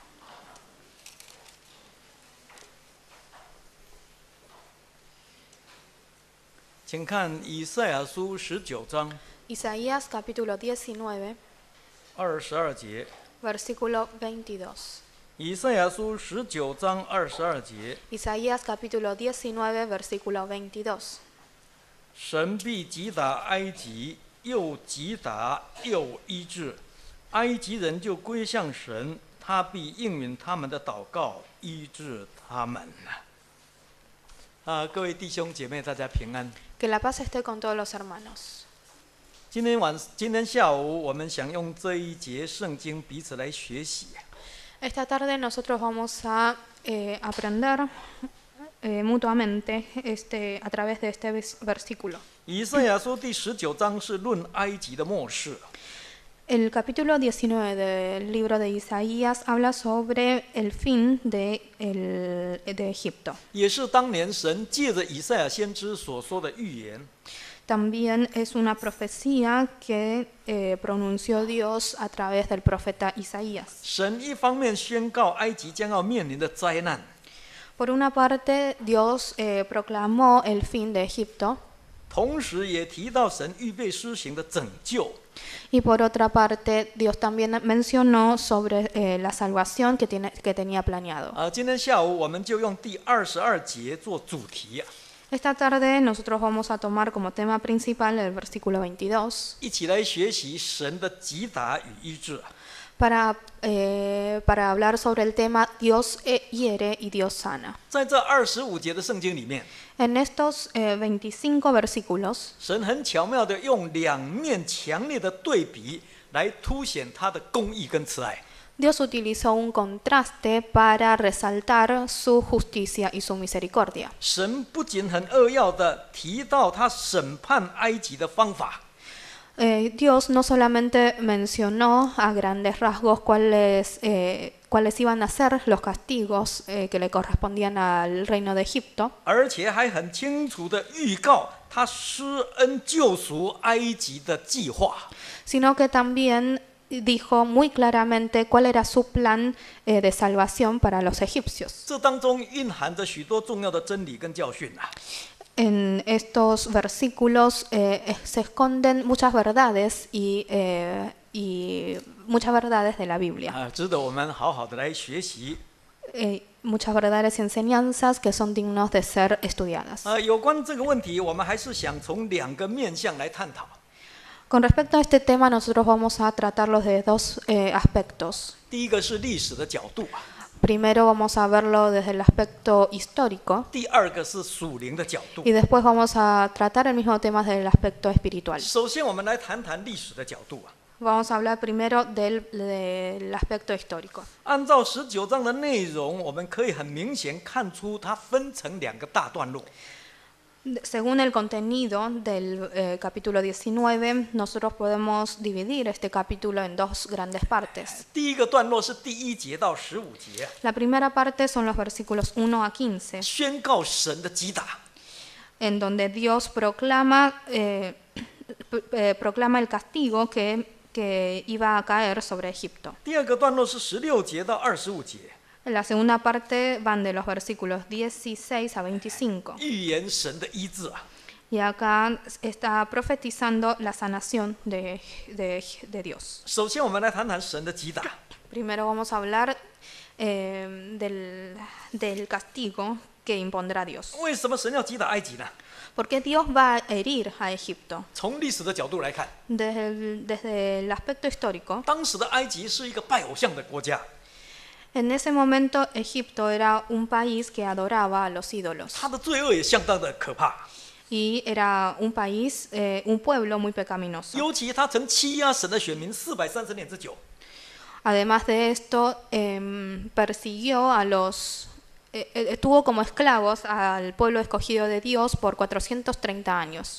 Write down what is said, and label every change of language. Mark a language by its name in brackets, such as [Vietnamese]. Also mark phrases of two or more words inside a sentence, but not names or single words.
[Chinese] 请看以赛亚书19章 [Spanish] Isaías capítulo 19, [Chinese] 22 节。 [Spanish] versículo 22. [Chinese] 以赛亚书19章22节， [Spanish] Isaías capítulo 19, versículo 22. [Chinese] 神必击打埃及，又击打又医治，埃及人就归向神，他必应允他们的祷告，医治他们。各位弟兄姐妹，大家平安。 [Spanish] Que la paz esté con todos los hermanos. [Chinese] 今天下午，我们想用这一节圣经彼此来学习。 [Spanish] Esta tarde nosotros vamos a aprender mutuamente a través de este versículo. [Chinese] 以赛亚书第19章是论埃及的末世。 [Spanish] El capítulo 19 del libro de Isaías habla sobre el fin de Egipto. [Chinese] 也是当年神借着以赛亚先知所说的预言。 [Spanish] También es una profecía que pronunció Dios a través del profeta Isaías. [Chinese] 神一方面宣告埃及将要面临的灾难， [Spanish] Por una parte, Dios proclamó el fin de Egipto, [Chinese] 同时也提到神预备施行的拯救。 [Spanish] y por otra parte, Dios también mencionó sobre la salvación que tenía planeado. [Chinese] 今天下午我们就用第22节做主题。 [Spanish] Esta tarde nosotros vamos a tomar como tema principal el versículo 22. [Chinese] 一起来学习神的击打与医治。 [Spanish] Para hablar sobre el tema Dios hiere y Dios sana. [Chinese] 在这25节的圣经里面， [Spanish] En estos 25 versículos, [Chinese] 神很巧妙的用两面强烈的对比来凸显他的公义跟慈爱。 [Spanish] Dios utilizó un contraste para resaltar su justicia y su misericordia. [Chinese] 神不仅很扼要的提到他审判埃及的方法， [Spanish] Dios no solamente mencionó a grandes rasgos cuáles iban a ser los castigos que le correspondían al reino de Egipto, [Chinese] 而且还很清楚的预告他施恩救赎埃及的计划。 [Spanish] sino que también dijo muy claramente cuál era su plan de salvación para los egipcios. [Chinese] 这当中蕴含着许多重要的真理跟教训啊。 [Spanish] En estos versículos se esconden muchas verdades y muchas verdades de la Biblia. [Chinese] 值得我们好好的来学习。 [Spanish] Muchas verdades y enseñanzas que son dignos de ser estudiadas. [Chinese] 有关这个问题，我们还是想从两个面向来探讨。 [Spanish] Con respecto a este tema, nosotros vamos a tratarlo de dos aspectos. [Chinese] 第一个是历史的角度， [Spanish] Primero vamos a verlo desde el aspecto histórico [Chinese] 第二个是属灵的角度 [Spanish] y。después vamos a tratar el mismo tema desde el aspecto espiritual. [Chinese] 首先，我们来谈谈历史的角度啊。 [Spanish] Vamos a hablar primero del aspecto histórico. [Chinese] 按照19章的内容，我们可以很明显看出它分成两个大段落。 [Spanish] Según el contenido del capítulo 19, nosotros podemos dividir este capítulo en dos grandes partes. [Chinese] 第一个段落是第1节到15节， [Spanish] La primera parte son los versículos 1 a 15, [Chinese] 宣告神的击打。 [Spanish] en donde Dios proclama el castigo que iba a caer sobre Egipto. [Chinese] 第二个段落是16节到25节， [Spanish] En la segunda parte van de los versículos 16 a 25. [Chinese] 预言神的医治啊。 [Spanish] Y acá está profetizando la sanación de Dios. [Chinese] 首先，我们来谈谈神的击打。 [Spanish] Primero vamos a hablar del castigo que impondrá Dios. [Chinese] 为什么神要击打埃及呢？ [Spanish] ¿Por qué Dios va a herir a Egipto? [Chinese] 从历史的角度来看， [Spanish] Desde el aspecto histórico, [Chinese] 当时的埃及是一个拜偶像的国家， [Spanish] en ese momento Egipto era un país que adoraba a los ídolos [Chinese] 它的罪恶也相当的可怕。 [Spanish] y era un país, un pueblo muy pecaminoso. [Chinese] 尤其他曾欺压神的选民430年之久。 [Spanish] Además de esto, persiguió a tuvo como esclavos al pueblo escogido de Dios por 430 años.